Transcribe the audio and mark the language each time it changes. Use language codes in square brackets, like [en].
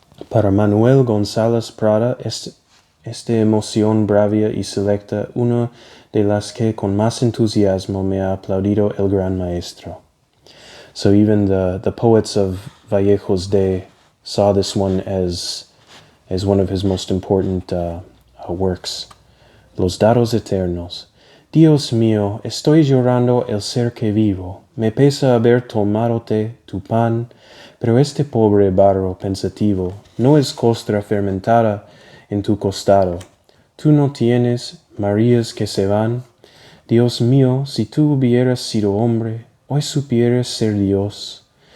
[es] Para Manuel González Prada, esta emoción bravia y selecta, una de las que con más entusiasmo me ha aplaudido el gran maestro. [en] So even the poets of Vallejo's day saw this one as one of his most important works. [es] Los dados eternos. Dios mío, estoy llorando el ser que vivo. Me pesa haber tomadote tu pan, pero este pobre barro pensativo no es costra fermentada en tu costado. Tú no tienes Marías que se van. Dios mío, si tú hubieras sido hombre, hoy supieras ser Dios.